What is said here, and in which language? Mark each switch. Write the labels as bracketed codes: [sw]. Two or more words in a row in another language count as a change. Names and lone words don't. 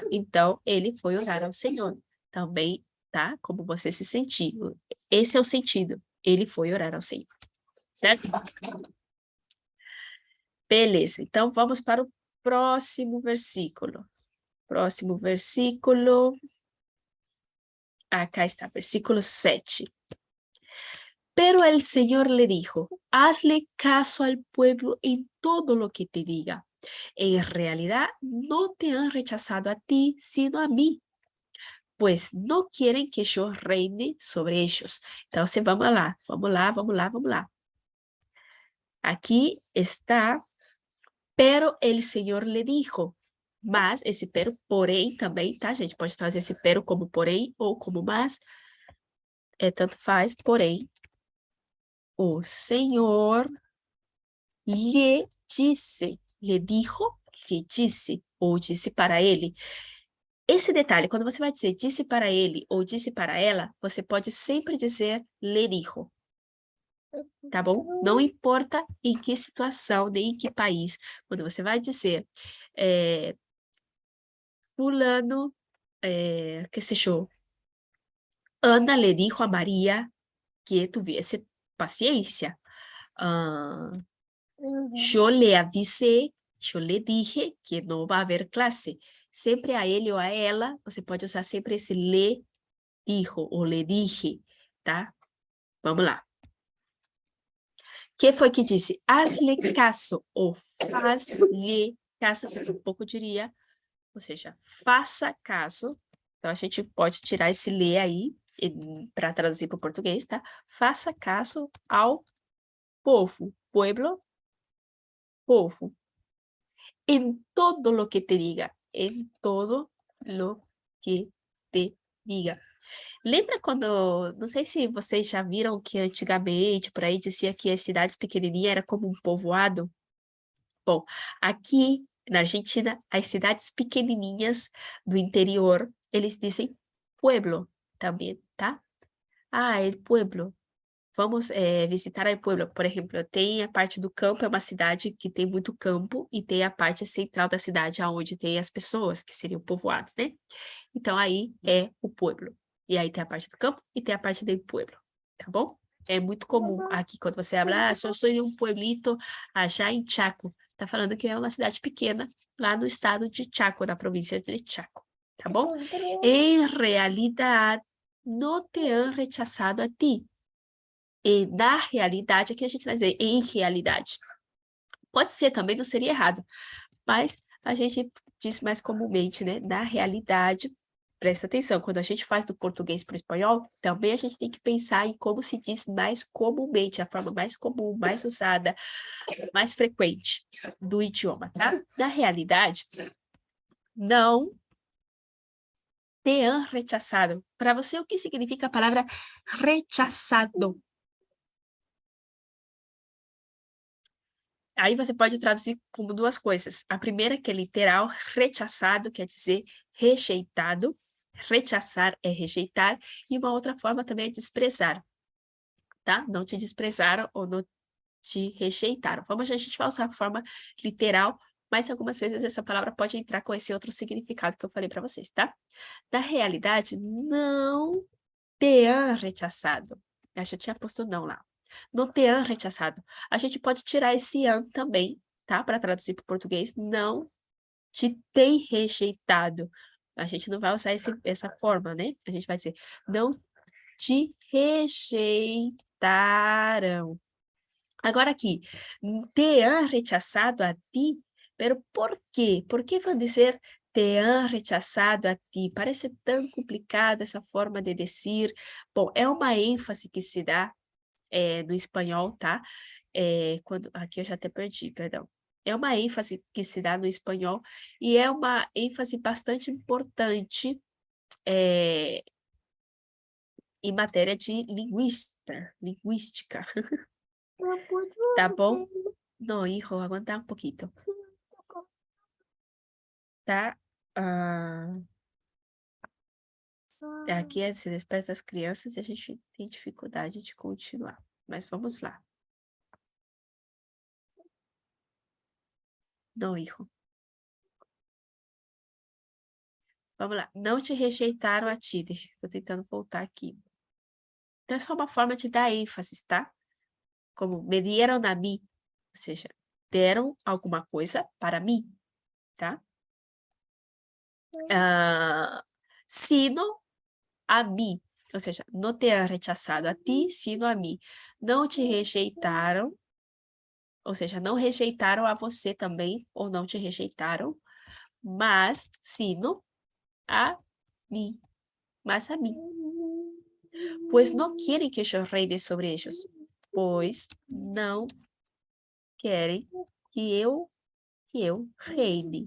[pt] Então, ele foi orar ao Senhor. Também, tá? Como você se sentiu. Esse é o sentido. Ele foi orar ao Senhor. Certo? Beleza. Então, vamos para o próximo versículo. Próximo versículo. [es] Acá está, [pt] versículo 7. [es] Pero el Señor le dijo, hazle caso al pueblo en todo lo que te diga. En realidad no te han rechazado a ti, sino a mí, pues no quieren que yo reine sobre ellos. Entonces, [pt] vamos lá, vamos lá, vamos lá, vamos lá. Aqui está, [es] pero el Señor le dijo. [pt] Mas, esse pero, porém, também, tá, gente? Pode trazer esse pero como porém ou como mas. Tanto faz, porém, o Senhor lhe disse. Lhe dijo, lhe disse, ou disse para ele. Esse detalhe, quando você vai dizer disse para ele ou disse para ela, você pode sempre dizer [es] le dijo. [pt] Tá bom? Não importa em que situação, nem em que país. Quando você vai dizer fulano, qué sé [es] yo, Ana le dijo a María que tuviese paciencia. Yo le avisé, yo le dije que [pt] não vai haver classe. Sempre a ele ou a ela, você pode usar sempre esse [es] le dijo [pt] ou [es] le dije, [pt] tá? Vamos lá. Que foi que disse? Haz-lhe caso ou faz-lhe caso, um pouco diria, ou seja, faça caso. Então, a gente pode tirar esse ler aí para traduzir para o português, tá? Faça caso ao povo, pueblo, povo. [es] Em todo lo que te diga, em todo lo que te diga. [pt] Lembra quando, não sei se vocês já viram que antigamente, por aí dizia que as cidades pequenininhas era como um povoado? Bom, aqui na Argentina, as cidades pequenininhas do interior, eles dizem pueblo também, tá? [es] Ah, el pueblo. [pt] Vamos visitar [es] el pueblo. [pt] Por exemplo, tem a parte do campo, é uma cidade que tem muito campo, e tem a parte central da cidade, onde tem as pessoas, que seriam povoados, né? Então, aí é o pueblo. E aí tem a parte do campo e tem a parte do pueblo, tá bom? É muito comum aqui, quando você habla, eu sou de um [es] pueblito allá [pt] em Chaco. Tá falando que é uma cidade pequena, lá no estado de Chaco, na província de Chaco, tá bom? Em realidade, não [es] te han rechazado a ti. [pt] E na realidade, aqui a gente vai dizer em realidade. Pode ser também, não seria errado, mas a gente diz mais comumente, né? Na realidade, presta atenção, quando a gente faz do português para o espanhol, também a gente tem que pensar em como se diz mais comumente, a forma mais comum, mais usada, mais frequente do idioma, tá? Na realidade, não te [es] han rechazado. [pt] Para você, o que significa a palavra rechazado? Aí você pode traduzir como duas coisas. A primeira, que é literal, rechazado, quer dizer rejeitado. Rechazar é rejeitar. E uma outra forma também é desprezar, tá? Não te desprezaram ou não te rejeitaram. Vamos, a gente vai usar a forma literal, mas algumas vezes essa palavra pode entrar com esse outro significado que eu falei para vocês, tá? Na realidade, não te [es] han rechazado. [pt] Eu já tinha posto não lá. Não te [es] han rechazado. [pt] A gente pode tirar esse an também, tá? Para traduzir para o português. Não te tem rejeitado. A gente não vai usar essa forma, né? A gente vai dizer, não te rejeitaram. Agora aqui, [es] te han rechazado a ti, pero [pt] ¿por quê? ¿Por que vão dizer [es] te han rechazado a ti? [pt] Parece tão complicada essa forma de dizer. Bom, é uma ênfase que se dá no espanhol, tá? Aqui eu já até perdi, perdão. É uma ênfase que se dá no espanhol e é uma ênfase bastante importante em matéria de linguística. Tá bom? Não, [es] hijo, aguanta [pt] um pouquinho. Tá? Aqui se desperta as crianças e a gente tem dificuldade de continuar. Mas vamos lá. Não, hijo. Vamos lá. Não te rejeitaram a ti. Estou tentando voltar aqui. Então, é só uma forma de dar ênfase, tá? [es] Como me dieron a mim. [pt] Ou seja, deram alguma coisa para mim, tá? Sino a mim. ou seja, não [es] te han rechazado a ti, sino [pt] a mim. Não te rejeitaram, ou seja, não rejeitaram a você também, ou não te rejeitaram, mas sino a mim, mas a mim. Pois não querem que eu reine sobre eles, pois não querem que eu reine.